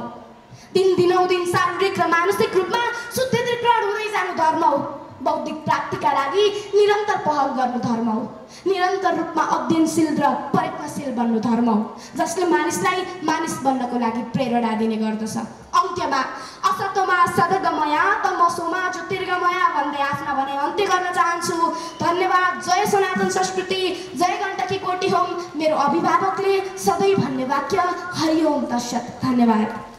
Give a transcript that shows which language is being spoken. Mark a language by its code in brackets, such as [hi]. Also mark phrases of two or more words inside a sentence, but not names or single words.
[ne] दिनदिनौदिन शारीरिक र मानसिक रूपमा शुद्धिकरण हुँदै जानु धर्म हो। बौद्धिक प्राप्तिका लागि निरन्तर पहल गर्नु धर्म हो। निरन्तर रूपमा अध्ययनशील र प्रयत्नशील बन्नु धर्म हो, जसले मानिसलाई मानिस बन्नको लागि प्रेरणा दिने गर्दछ। अन्त्यमा [sa] असतोमा सद्गमय तमसोमा ज्योतिर्गमय [ne] भन्दै आफ्ना भनाइ अन्त्य गर्न चाहन्छु। धन्यवाद। जय सनातन संस्कृति, जय गण्डकी कोटी होम। मेरो अभिभावकले सधैँ भन्ने वाक्य [sa] हरि ओम तत्सत। [ne] धन्यवाद।